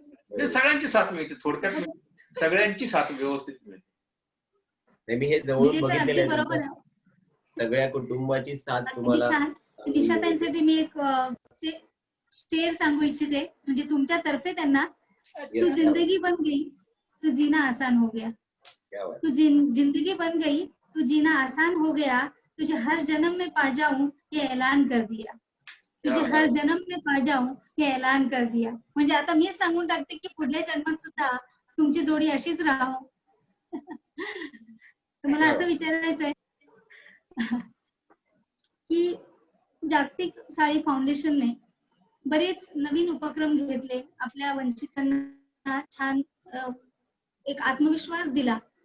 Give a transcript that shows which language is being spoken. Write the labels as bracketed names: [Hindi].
[Marathi] म्हणजे सगळ्यांची साथ मिळते, थोडक्यात सगळ्यांची साथ व्यवस्थित मिळते. मी हे जवळून बघितलेलं आहे, सगळ्या कुटुंबाची साथ तुम्हाला. निशाताईंसाठी मी एक शेर सांगू इच्छिते, म्हणजे तुमच्यातर्फे त्यांना. [Hindi] तू जिंदगी बन गई तू जीना आसान हो गया, तू जिंदगी बन गई तू जीना आसान हो गया, तुझे हर जन्म में पा जाऊं ये ऐलान कर दिया, तुझे हर जन्म में पा जाऊं हे ऐलान कर दिया. [Marathi] म्हणजे आता मीच सांगून टाकते की पुढल्या जन्मात सुद्धा तुमची जोडी अशीच राहो. तुम्हाला असं विचारायचंय की जागतिक साळी फाउंडेशनने बरेच नवीन उपक्रम घेतले, आपल्या वंचितांना छान एक आत्मविश्वास दिला.